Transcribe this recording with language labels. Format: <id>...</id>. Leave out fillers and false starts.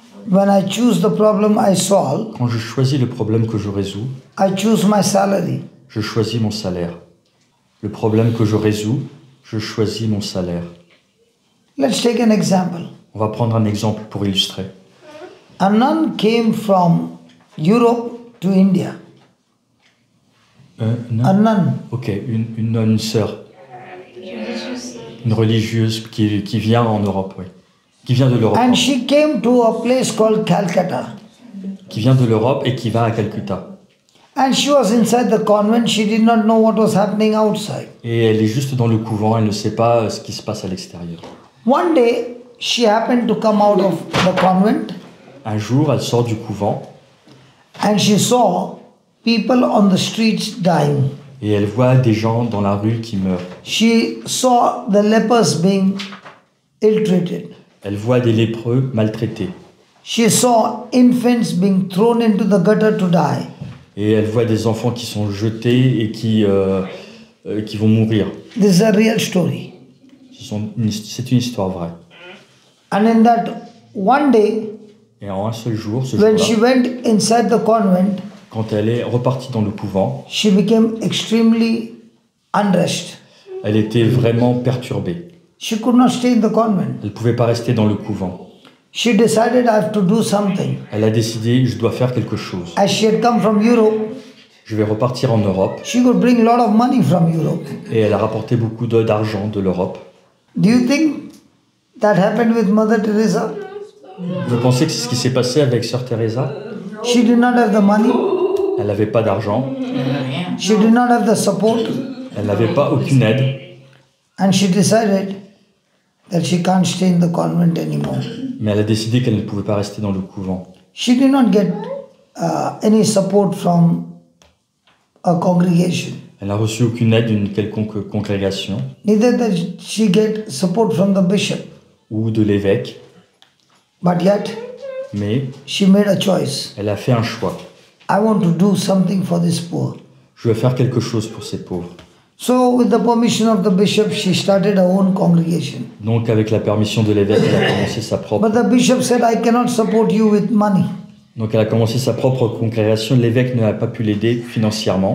<en>When I choose the problem I solve,</en> <fr>quand je choisis le problème que je résous,</fr> <en>I choose my salary.</en> <fr>je choisis mon salaire. Le problème que je résous, je choisis mon salaire.</fr> <en>Let's take an example.</en> <fr>On va prendre un exemple pour illustrer.</fr> <en>A nun came from Europe to India.</en> <fr>Non.</fr> <en>A nun.</en> <fr>Ok, une sœur. Une religieuse qui vient en Europe, oui. Qui vient de l'Europe.</fr> <en>And she came to a place called Calcutta.</en> <fr>Qui vient de l'Europe et qui va à Calcutta.</fr> <en>And she was inside the convent. She did not know what was happening outside.</en> <fr>Et elle est juste dans le couvent, elle ne sait pas ce qui se passe à l'extérieur.</fr> <en>One day, she happened to come out of the convent</en> <fr>Un jour, elle sort du couvent</fr> <en>and she saw people on the streets dying.</en> <fr>et elle voit des gens dans la rue qui meurent.</fr> <en>She saw the lepers being ill-treated.</en> <fr>Elle voit des lépreux maltraités.</fr> <en>She saw infants being thrown into the gutter to die.</en> <fr>Et elle voit des enfants qui sont jetés et qui vont mourir.</fr> <en>This is a real story.</en> <fr>C'est une histoire vraie.</fr> <en>And in that one day,</en> <fr>Et en un seul jour, ce</fr> <en>when she</en> <fr>jour-là,</fr> <en>went inside the convent,</en> <fr>quand elle est repartie dans le couvent,</fr> <en>she became extremely unrest.</en> <fr>elle était vraiment perturbée.</fr> <en>She could not stay in the convent.</en> <fr>Elle ne pouvait pas rester dans le couvent.</fr> <en>She decided I have to do something.</en> <fr>Elle a décidé, je dois faire quelque chose.</fr> <en>As she had come from Europe,</en> <fr>Je vais repartir en Europe.</fr> <en>she could bring a lot of money from Europe.</en> <fr>Et elle a rapporté beaucoup d'argent de l'Europe.</fr> <en>Do you think that happened with Mother Teresa?</en> <fr>Vous pensez que c'est ce qui s'est passé avec Sœur Teresa?</fr> <en>She did not have the money.</en> <fr>Elle n'avait pas d'argent,</fr> <en>She did not have the support.</en> <fr>elle n'avait pas aucune aide.</fr> <en>And she decided that she can't stay in the convent anymore.</en> <fr>Mais elle a décidé qu'elle ne pouvait pas rester dans le couvent.</fr> <en>She did not get any support from a congregation.</en> <fr>Elle n'a reçu aucune aide d'une quelconque congrégation</fr> <en>Neither did she get support from the bishop.</en> <fr>ou de l'évêque,</fr> <en>But yet,</en> <fr>mais</fr> <en>she made a choice.</en> <fr>elle a fait un choix.</fr> <en>I want to do something for this poor.</en> <fr>Je vais faire quelque chose pour ces pauvres.</fr> <en>So, with the permission of the bishop, she started her own congregation.</en> <fr>Donc, avec la permission de l'évêque, elle a commencé sa propre.</fr> <en>But the bishop said, I cannot support you with money.</en> <fr>Donc, elle a commencé sa propre congrégation. L'évêque n'a pas pu l'aider financièrement.</fr>